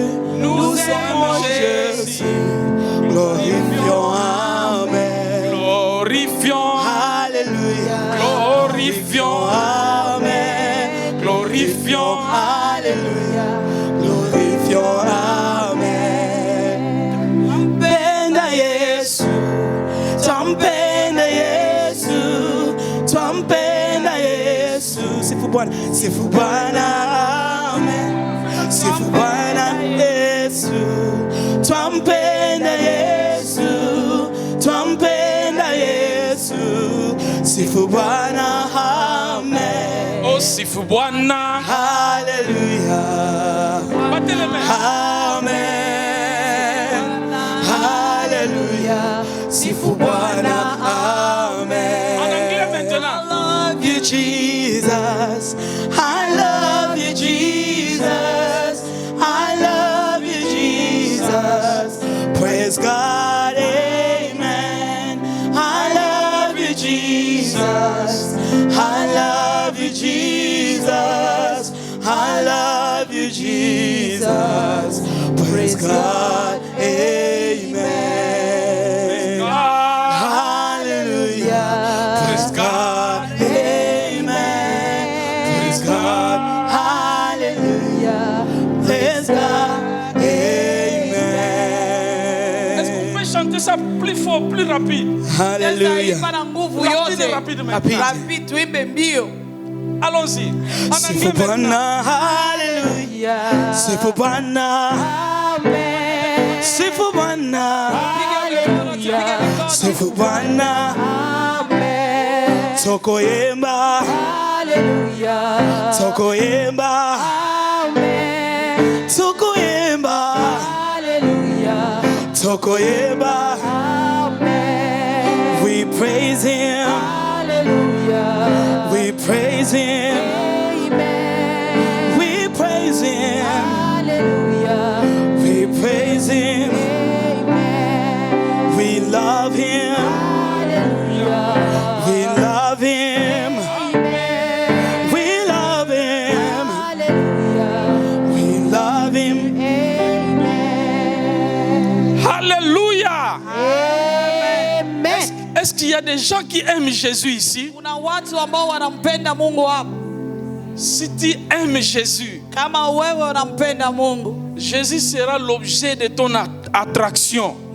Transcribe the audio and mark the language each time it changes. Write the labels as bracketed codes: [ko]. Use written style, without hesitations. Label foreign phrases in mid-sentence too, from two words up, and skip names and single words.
[fr] Nous aimons Jésus. Glorifions, amen. Glorifions, Alléluia. glorifions, Amen. glorifions, Alléluia. Glorifions, amen. [sw] Penda Yesu. Twampenda Yesu. Twampenda Yesu. Sifu Bwana. Sifu Bwana. Amen. Sifu Bwana Yesu. Twampenda Yesu. Twampenda Yesu. Sifu Bwana. Amen. oh sifu Bwana. Hallelujah. [fr] Battez les mains. [sw] Amen. Hallelujah. Sifu Bwana. Amen. [fr] En anglais maintenant. [en] I love you, Jesus. I love you, Jesus. I love you, Jesus. Praise God. Amen. I love you, Jesus. I love you, Jesus. I love you, Jesus. Praise God. Amen. Hallelujah. Praise God. Amen. Praise God. Hallelujah. Praise God. [fr] Est-ce que vous [en] Amen. [fr] pouvez chanter ça plus fort, plus rapide? [en] Hallelujah. [fr] Rapide. Allons-y. En [sw] Sifu [fr] anglais maintenant. [sw] Bwana. Hallelujah. Sifu Bwana. Amen. Sifu Bwana. Hallelujah. Sifu Bwana. [ln] Amen. Tokoyemba. Hallelujah. Tokoyemba. Amen. Tokoyemba. Hallelujah. Tokoyemba. [en] Amen. We praise Him. Hallelujah. We praise Him. Amen. We praise Him. Hallelujah. We praise Him. Amen. We love Him. Hallelujah. We love Him. Amen. We love Him. Hallelujah. We love Him. Amen. [fr] Alléluia. Amen. Est-ce qu'il y a des gens qui aiment Jésus ici? Si tu aimes Jésus, Jésus sera l'objet de ton attraction.